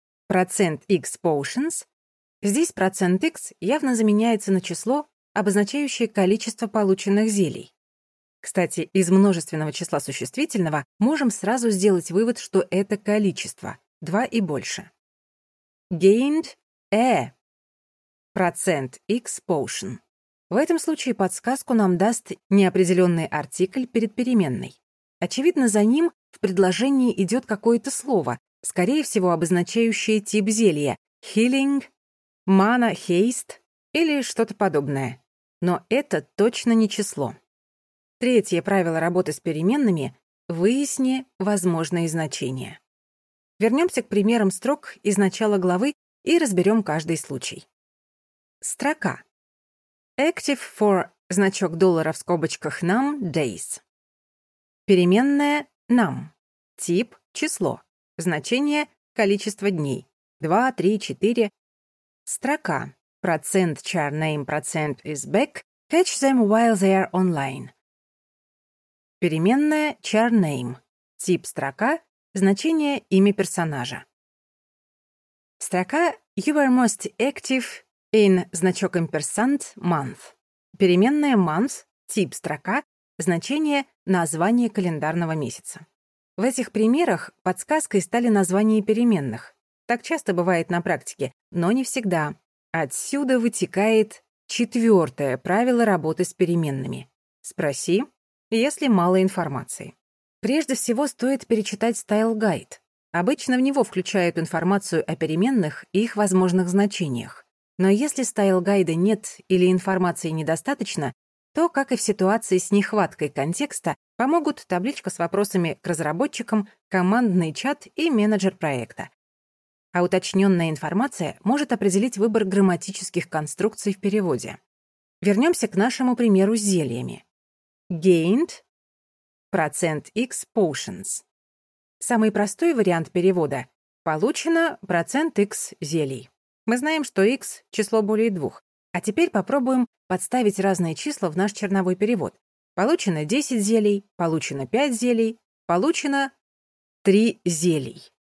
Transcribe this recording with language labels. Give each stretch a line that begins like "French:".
Russian: процент x
English: potions,
Russian: здесь процент x явно заменяется на число, обозначающее количество полученных зелий. Кстати, из множественного числа существительного можем сразу сделать вывод, что это количество, 2 и больше.
English: Gained a
Russian: процент
English: x potion.
Russian: В этом случае подсказку нам даст неопределенный артикль перед переменной. Очевидно, за ним в предложении идет какое-то слово, скорее всего, обозначающее тип зелья —
English: healing, mana, haste
Russian: или что-то подобное. Но это точно не число. Третье правило работы с переменными — выясни возможные значения. Вернемся к примерам строк из начала главы и разберем каждый случай. Строка.
English: Active for
Russian: значок доллара в скобочках
English: num days.
Russian: Переменная num. Тип — число. Значение — количество дней. 2, 3, 4. Строка. Процент
English: char name
Russian: процент
English: is back. Catch them while they are online.
Russian: Переменная char name. Тип строка. Значение имя персонажа. Строка
English: you were most active in
Russian: значок
English: ampersand month.
Russian: Переменная month. Тип строка. Значение название календарного месяца. В этих примерах подсказкой стали названия переменных. Так часто бывает на практике, но не всегда. Отсюда вытекает четвертое правило работы с переменными. Спроси, если мало информации. Прежде всего, стоит перечитать стайл-гайд. Обычно в него включают информацию о переменных и их возможных значениях. Но если стайл-гайда нет или информации недостаточно, то, как и в ситуации с нехваткой контекста, помогут табличка с вопросами к разработчикам, командный чат и менеджер проекта. А уточненная информация может определить выбор грамматических конструкций в переводе. Вернемся к нашему примеру с зельями.
English: Gained
Russian: процент
English: x potions.
Russian: Самый простой вариант перевода — получено процент x зелий. Мы знаем, что x — число более двух. А теперь попробуем подставить разные числа в наш черновой перевод. Получено 10 зелий, получено 5 зелий, получено 3 зелий.